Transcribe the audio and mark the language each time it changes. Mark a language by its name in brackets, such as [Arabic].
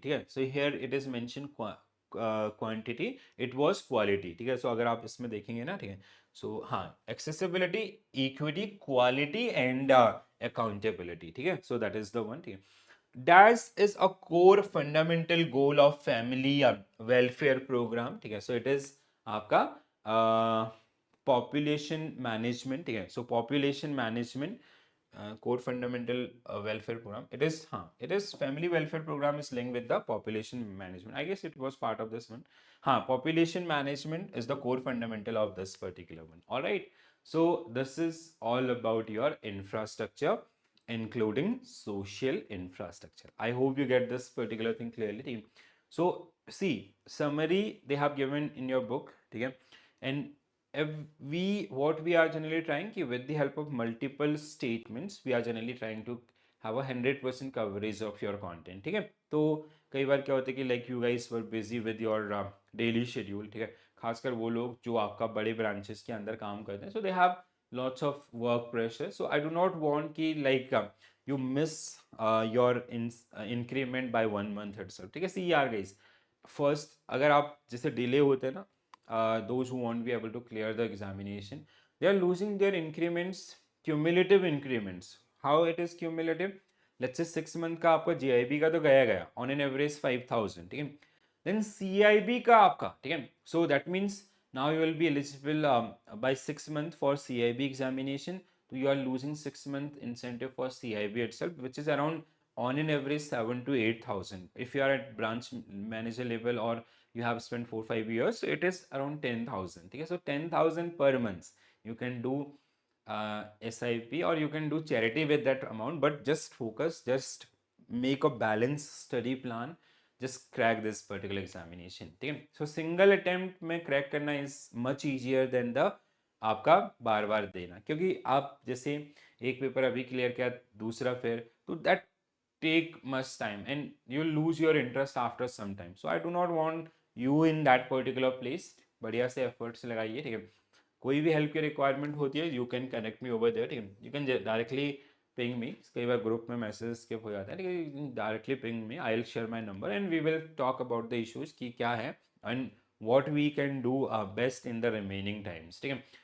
[English] ठीक है, so here it is mentioned quantity, it was quality. ठीक है, so [Hindi] अगर आप इसमें देखेंगे ना, [English] ठीक है, so हाँ, accessibility, equity, quality and accountability. ठीक है, so that is the one. ठीक है, DAS is a core fundamental goal of family welfare program. ठीक है, so it is आपका population management. ठीक है, so population management core fundamental welfare program. It is family welfare program is linked with the population management. I guess it was part of this one. Population management is the core fundamental of this particular one. All right. So this is all about your infrastructure, including social infrastructure. I hope you get this particular thing clearly, team. So see, summary they have given in your book, okay? And if what we are generally trying ki with the help of multiple statements, we are generally trying to have a 100% coverage of your content. ठीक है, [Hindi] तो कई बार क्या होता है कि [English] like you guys were busy with your daily schedule. [Hindi] ठीक है, खासकर वो लोग जो आपका बड़े ब्रांचेस के अंदर काम करते हैं, [English] so they have lots of work pressure. So I do not want कि like you miss your increment by 1 month itself. ठीक है, see यार guys, first [Hindi] अगर आप जैसे डिले होते हैं ना, [English] those who won't be able to clear the examination, they are losing their increments, cumulative increments. How it is cumulative? Let's say 6 month [Hindi] का आपका JIB का तो गया गया [English] on an average 5,000, ठीक है. [Hindi] Then CIB का आपका, ठीक है. [English] So that means now you will be eligible by 6 months for CIB examination. So you are losing 6 month incentive for CIB itself, which is around on an average 7 to 8,000. If you are at branch manager level or you have spent 4-5 years, so it is around 10,000. Okay, so 10,000 per month you can do SIP, or you can do charity with that amount, but just focus, just make a balanced study plan, just crack this particular examination. [Hindi] ठीक है. [English] So single attempt में crack करना is much easier than the [Hindi] आपका बार बार देना, क्योंकि आप जैसे एक पेपर अभी क्लियर किया, दूसरा फिर, तो [English] That take much time and you lose your interest after some time. So I do not want you in that particular place. [Hindi] बढ़िया से efforts लगाइए, ठीक है. कोई भी हेल्प की रिक्वायरमेंट होती है, [English] you can connect me over there, [Hindi] ठीक है. [English] You can directly ping me. [Hindi] कई बार ग्रुप में मैसेज स्किप हो जाता है, लेकिन [English] Directly ping me, I will share my number and we will talk about the issues कि क्या है and what we can do best in the remaining times, ठीक है.